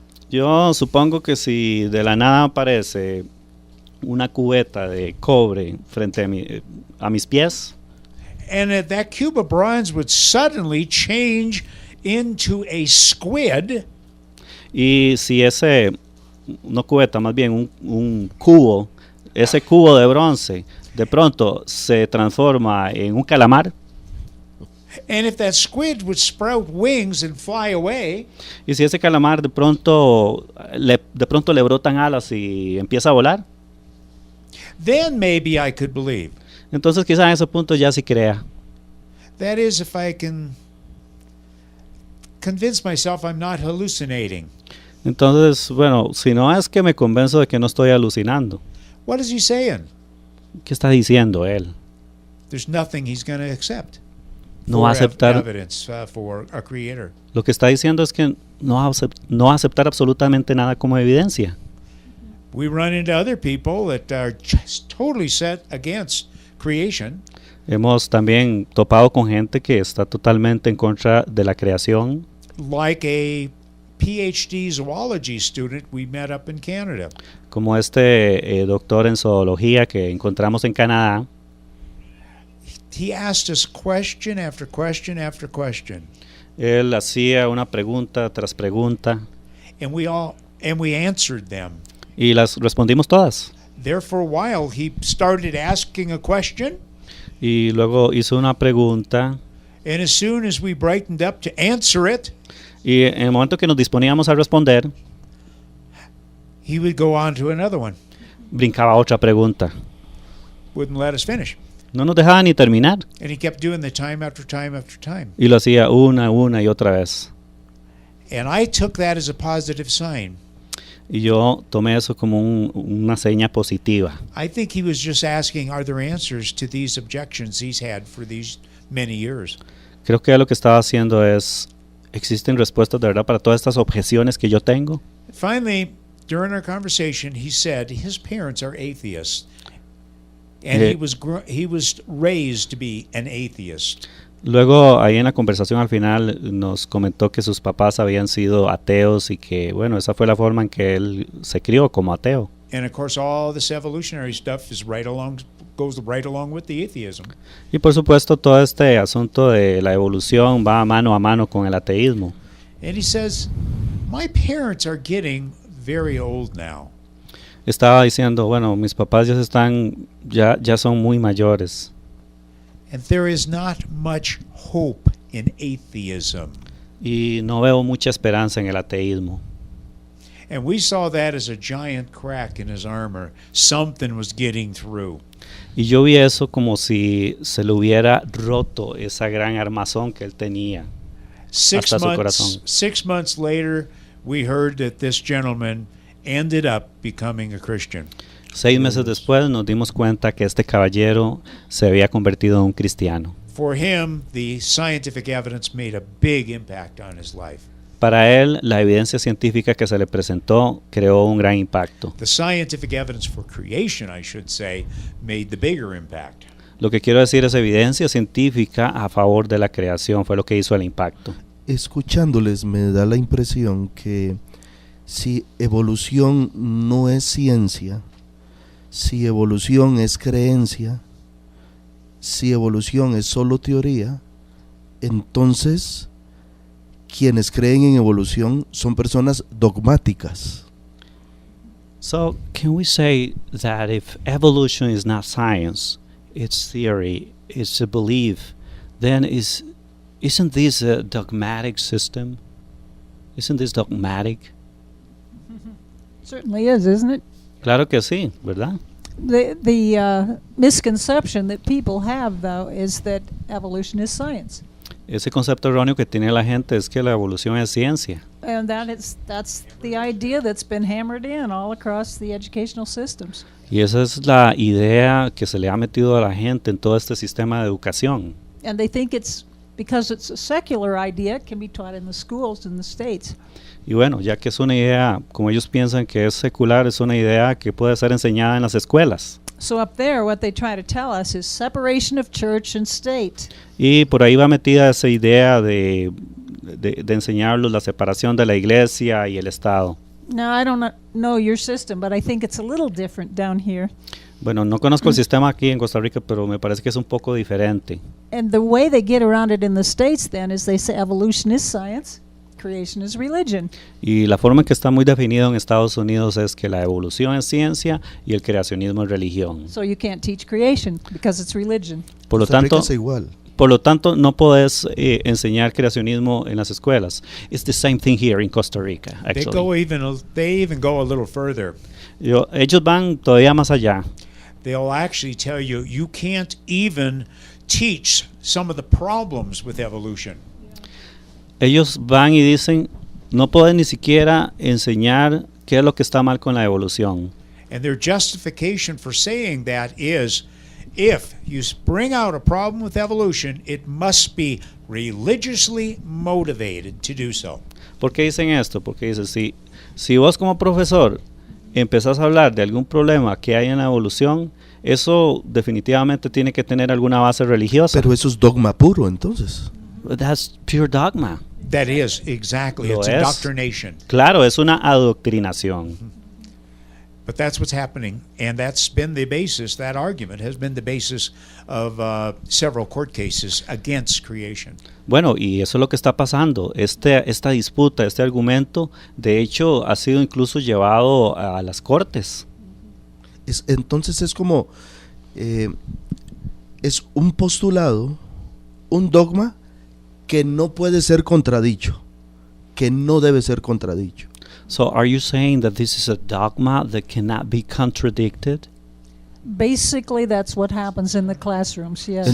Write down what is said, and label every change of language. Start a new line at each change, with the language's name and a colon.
Spanish: Yo supongo que si de la nada aparece una cubeta de cobre frente a mis pies,
English: and that cube of bronze would suddenly change into a squid,
Spanish: y si no cubeta, más bien un cubo, ese cubo de bronce, de pronto se transforma en un calamar,
English: and if that squid would sprout wings and fly away,
Spanish: y si ese calamar de pronto le brotan alas y empieza a volar,
English: then maybe I could believe.
Spanish: entonces quizá en ese punto ya sí crea.
English: That is, if I can convince myself I'm not hallucinating.
Spanish: Entonces, bueno, si no es que me convenzo de que no estoy alucinando.
English: What is he saying?
Spanish: ¿Qué está diciendo él?
English: There's nothing he's going to accept.
Spanish: No va a
English: for
Spanish: aceptar.
English: evidence for a creator.
Spanish: Lo que está diciendo es que no aceptar absolutamente nada como evidencia.
English: We run into other people that are just totally set against creation.
Spanish: Hemos también topado con gente que está totalmente en contra de la creación,
English: Like a PhD zoology student we met up in Canada.
Spanish: como este doctor en zoología que encontramos en Canadá.
English: He asked us question after question after question,
Spanish: Él hacía una pregunta tras pregunta
English: and we answered them.
Spanish: y las respondimos todas.
English: There for a while he started asking a question,
Spanish: Y luego hizo una pregunta
English: and as soon as we brightened up to answer it,
Spanish: y en el momento que nos disponíamos a responder,
English: he would go on to another one.
Spanish: brincaba a otra pregunta.
English: Wouldn't let us finish.
Spanish: No nos dejaba ni terminar
English: And he kept doing the time after time after time.
Spanish: y lo hacía una y otra vez.
English: And I took that as a positive sign.
Spanish: Y yo tomé eso como una seña positiva.
English: I think he was just asking, are there answers to these objections he's had for these many years?
Spanish: Creo que lo que estaba haciendo es, ¿existen respuestas de verdad para todas estas objeciones que yo tengo?
English: Finally, during our conversation, he said his parents are atheists. And Eh. he was raised to be an atheist.
Spanish: Luego, ahí en la conversación al final nos comentó que sus papás habían sido ateos y que, bueno, esa fue la forma en que él se crió como ateo.
English: And of course, all this evolutionary stuff goes right along with the atheism.
Spanish: Y por supuesto, todo este asunto de la evolución va mano a mano con el ateísmo.
English: And he says, my parents are getting very old now.
Spanish: Estaba diciendo, bueno, mis papás ya son muy mayores.
English: And there is not much hope in atheism.
Spanish: Y no veo mucha esperanza en el ateísmo.
English: And we saw that as a giant crack in his armor. Something was getting through.
Spanish: Y yo vi eso como si se le hubiera roto esa gran armazón que él tenía. Hasta su corazón.
English: 6 months later, we heard that this gentleman ended up becoming a Christian.
Spanish: 6 meses después nos dimos cuenta que este caballero se había convertido en un cristiano.
English: For him, the scientific evidence made a big impact on his life.
Spanish: Para él, la evidencia científica que se le presentó creó un gran impacto.
English: The scientific evidence for creation, I should say, made the bigger impact.
Spanish: Lo que quiero decir es evidencia científica a favor de la creación, fue lo que hizo el impacto. Escuchándoles me da la impresión que si evolución no es ciencia, si evolución es creencia, si evolución es solo teoría, entonces quienes creen en evolución son personas dogmáticas.
English: So, can we say that if evolution is not science, it's theory, it's a belief, then isn't this a dogmatic system? Isn't this dogmatic? Certainly is, isn't it?
Spanish: Claro que sí, ¿verdad?
English: The misconception that people have, though, is that evolution is science.
Spanish: Ese concepto erróneo que tiene la gente es que la evolución es ciencia.
English: And that's the idea that's been hammered in all across the educational systems.
Spanish: Y esa es la idea que se le ha metido a la gente en todo este sistema de educación.
English: And they think it's because it's a secular idea, it can be taught in the schools in the States.
Spanish: Y bueno, ya que es una idea, como ellos piensan que es secular, es una idea que puede ser enseñada en las escuelas.
English: So up there, what they try to tell us is separation of church and state.
Spanish: Y por ahí va metida esa idea de enseñarlos la separación de la iglesia y el Estado.
English: Now, I don't know your system, but I think it's a little different down here.
Spanish: Bueno, no conozco el sistema aquí en Costa Rica, pero me parece que es un poco diferente.
English: And the way they get around it in the States then is they say evolution is science, creation is religion.
Spanish: Y la forma en que está muy definido en Estados Unidos es que la evolución es ciencia y el creacionismo es religión.
English: So you can't teach creation because it's religion.
Spanish: Por lo Costa Rica tanto, es igual. no podés enseñar creacionismo en las escuelas.
English: It's the same thing here in Costa Rica, They actually. even go a little further.
Spanish: Ellos van todavía más allá.
English: They'll actually tell you you can't even teach some of the problems with evolution.
Spanish: Ellos van y dicen, no pueden ni siquiera enseñar qué es lo que está mal con la evolución.
English: And their justification for saying that is, if you bring out a problem with evolution, it must be religiously motivated to do so.
Spanish: ¿Por qué dicen esto? Porque dicen, si vos como profesor empezás a hablar de algún problema que hay en la evolución, eso definitivamente tiene que tener alguna base religiosa. Pero eso es dogma puro, entonces.
English: That's pure dogma. That is, exactly.
Spanish: Lo
English: It's
Spanish: es.
English: indoctrination.
Spanish: Claro, es una adoctrinación.
English: But that's what's happening, and that's been the basis, that argument has been the basis of several court cases against creation.
Spanish: Bueno, y eso es lo que está pasando. Esta disputa, este argumento, de hecho, ha sido incluso llevado a las cortes. Entonces es como, es un postulado, un dogma que no puede ser contradicho, que no debe ser contradicho.
English: So, are you saying that this is a dogma that cannot be contradicted? Basically, that's what happens in the classrooms, yes.